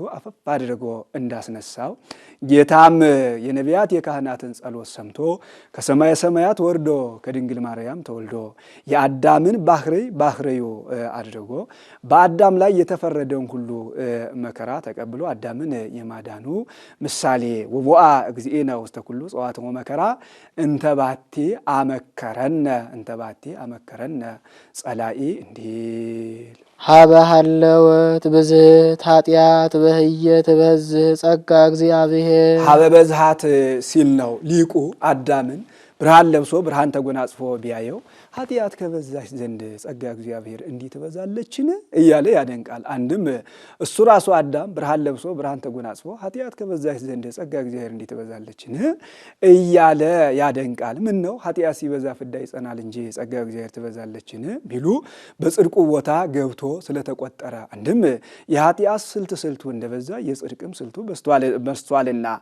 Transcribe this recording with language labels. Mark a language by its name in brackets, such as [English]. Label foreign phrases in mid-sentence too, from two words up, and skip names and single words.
[Amharic] አፈፍ አድርጎ እንዳስነሳው ጌታም የነቢያት የካህናትን ጸሎት ሰምቶ ከሰማየ ሰማያት ወርዶ ከድንግል ማርያም ተወልዶ የአዳምን ባህርዩ አድርጎ በአዳም ላይ የተፈረደውን ሁሉ መከራ ተቀብሎ አዳምን የማዳኑ ምሳሌ [Geez] ወቦአ እግዚእነ ውስተ ኩሉ ጸዋትሙ መከራ እንተባቲ አመከረነ ጸላኢ [Amharic] እንዲል [Geez] ሀበ ሀለወት ብዝህት ኃጢአት በህየት በዝህ ጸጋ እግዚአብሔር ሀበ በዝሃት [Amharic] ሲል ነው። ሊቁ አዳምን ብርሃን ለብሶ ብርሃን ተጎናጽፎ ቢያየው ኃጢአት ከበዛች ዘንድ ጸጋ እግዚአብሔር እንዲህ ትበዛለችን እያለ ያደንቃል። አንድም እሱ ራሱ አዳም ብርሃን ለብሶ ብርሃን ተጎናጽፎ ኃጢአት ከበዛች ዘንድ ጸጋ እግዚአብሔር እንዲህ ትበዛለችን እያለ ያደንቃል። ምን ነው ኃጢአት ሲበዛ ፍዳ ይጸናል እንጂ ጸጋ እግዚአብሔር ትበዛለችን ቢሉ በጽድቁ ቦታ ገብቶ ስለተቆጠረ፣ አንድም የኃጢአት ስልቱ እንደበዛ የጽድቅም ስልቱ በስቷልና